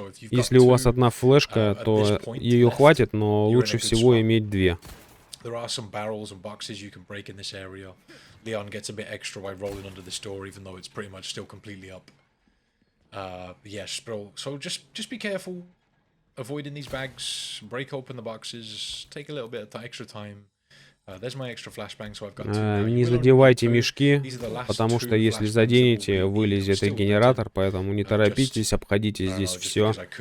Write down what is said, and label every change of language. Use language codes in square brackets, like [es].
[ru] Если у вас одна флешка, то ее хватит, но лучше всего иметь две. [en] There are some barrels and boxes you can break in this area. Leon gets a bit extra by rolling under this door, even though it's pretty much still completely up. Yes, bro. So just be careful, avoiding these bags. Break open the boxes. Take a little bit of extra time. There's my extra flashbang, so I've got two. [ru] Не задевайте мешки, потому что если заденете, вылезет и генератор, поэтому не торопитесь, обходите здесь все.